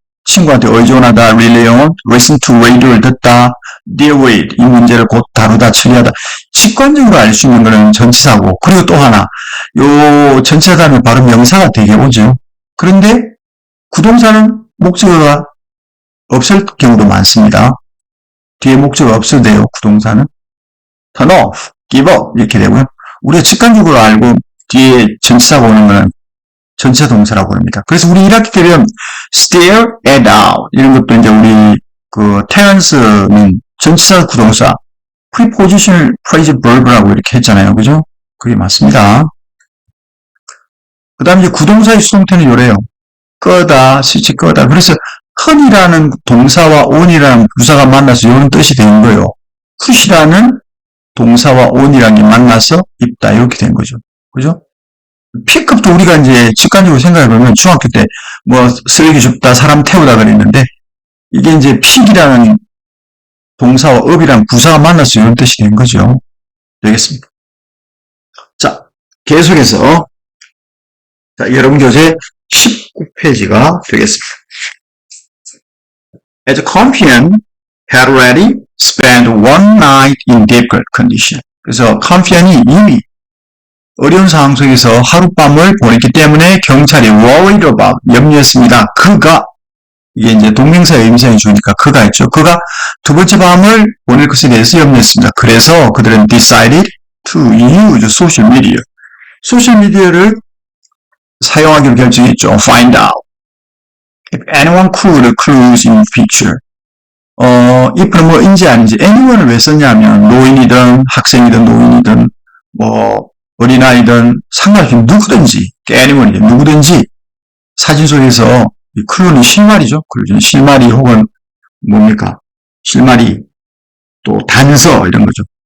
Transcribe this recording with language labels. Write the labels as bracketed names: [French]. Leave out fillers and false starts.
[Korean] 친구한테 의존하다, rely on, listen to radio를 듣다, deal with, 이 문제를 곧 다루다, 처리하다. 직관적으로 알 수 있는 거는 전치사고, 그리고 또 하나, 요 전치사 다음에 바로 명사가 되게 오죠. 그런데 구동사는 목적어가 없을 경우도 많습니다. 뒤에 목적어 없어도 돼요, 구동사는. turn off, give up 이렇게 되고요. 우리가 직관적으로 알고 뒤에 전치사가 오는 거는 전치사 동사라고 합니다. 그래서 우리 1학기 때 배운 stare at out 이런 것도 이제 우리 그 테런스는 전치사 구동사 [English] prepositional phrasal verb [Korean] 라고 이렇게 했잖아요. 그죠? 그게 맞습니다. 그 다음에 이제 구동사의 수동태는 요래요. 끄다, 스위치 끄다. 그래서 hun이라는 동사와 on이라는 부사가 만나서 이런 뜻이 된 거예요. put이라는 동사와 on이라는 게 만나서 입다 이렇게 된 거죠. 그죠? 픽업도 우리가 이제 직관적으로 생각해보면 중학교 때 뭐 쓰레기 줍다, 사람 태우다 그랬는데 이게 이제 픽이라는 동사와 up이라는 부사가 만나서 이런 뜻이 된 거죠. 되겠습니다. 자, 계속해서 자, 여러분 교재 19페이지가 되겠습니다. [English] As Campion had already spent one night in difficult condition. [Korean] 그래서 Campion이 이미 어려운 상황 속에서 하룻밤을 보냈기 때문에 경찰이 [English] worried about, [Korean] 염려했습니다. 그가, 이게 이제 동명사의 의미상이 주니까 그가 했죠. 그가 두 번째 밤을 보낼 것에 대해서 염려했습니다. 그래서 그들은 [English] decided to use social media. [Korean] 소셜 미디어를 사용하기로 결정했죠. [English] Find out if anyone could clues in picture. [Korean] if는 뭐인지 아닌지 anyone을 왜 썼냐면 노인이든 학생이든 노인이든 뭐 어린아이든 상관없이 누구든지 anyone이든 누구든지 사진 속에서 이 클루는 실마리죠. 클루는 실마리 혹은 뭡니까? 실마리 또 단서 이런 거죠.